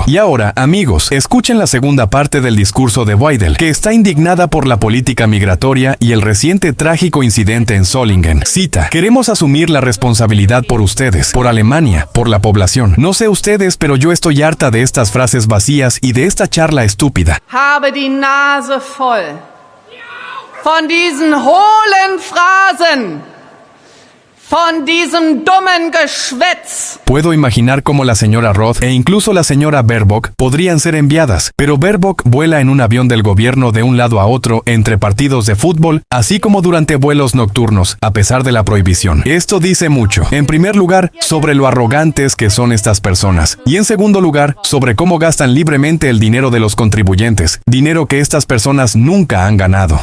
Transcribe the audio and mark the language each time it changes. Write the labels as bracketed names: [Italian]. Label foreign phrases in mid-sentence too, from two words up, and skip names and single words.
[Spanish] Y ahora, amigos, escuchen la segunda parte del discurso de Weidel, que está indignada por la política migratoria y el reciente trágico incidente en Solingen. Cita, queremos asumir la responsabilidad por ustedes, por Alemania, por la población. No sé ustedes, pero yo estoy harta de estas frases vacías y de esta charla estúpida. [German] Habe die Nase voll von diesen hohlen Phrasen, von diesem dummen Geschwätz. [Spanish] Puedo imaginar cómo la señora Roth e incluso la señora Baerbock podrían ser enviadas, pero Baerbock vuela en un avión del gobierno de un lado a otro entre partidos de fútbol, así como durante vuelos nocturnos, a pesar de la prohibición. Esto dice mucho, en primer lugar, sobre lo arrogantes que son estas personas, y en segundo lugar, sobre cómo gastan libremente el dinero de los contribuyentes, dinero que estas personas nunca han ganado.